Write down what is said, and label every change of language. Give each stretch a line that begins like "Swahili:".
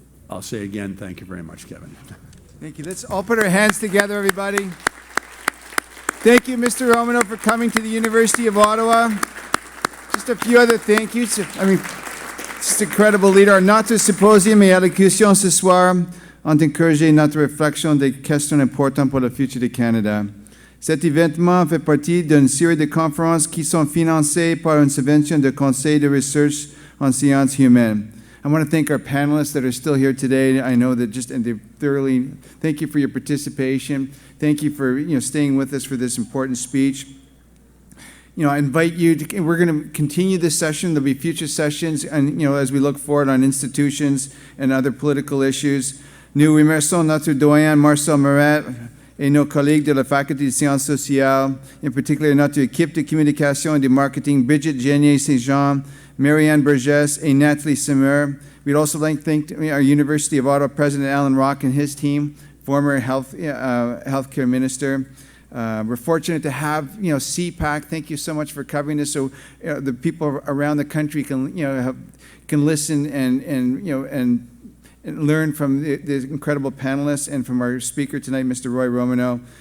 English: I'll say again, thank you very much, Kevin. Thank you. Let's all put our hands together, everybody. Thank you, Mr. Romano, for coming to the University of Ottawa. Just a few other thank yous. I mean, just incredible leader.
French: Notre symposium et allocution ce soir ont encouragé notre réflexion des questions importantes pour le futur du Canada. Cet événement fait partie d'une série de conférences qui sont financées par une subvention du Conseil de recherche en sciences humaines.
English: I want to thank our panelists that are still here today. I know that they thoroughly, thank you for your participation. Thank you for staying with us for this important speech. I invite you to, we're going to continue this session. There'll be future sessions, and as we look forward on institutions and other political issues.
French: Nous remercions notre doyen Marcel Moret et nos collègues de la Faculté de Sciences sociales,
English: in particular
French: notre équipe de communication et de marketing, Bridget Genier-Saint-Jean, Marianne Burgess, and Natalie Simmer.
English: We'd also like to thank our University of Ottawa President Alan Rock and his team, former healthcare minister. We're fortunate to have, CPAC. Thank you so much for covering this, so the people around the country can, can listen and learn from the incredible panelists and from our speaker tonight, Mr. Roy Romano.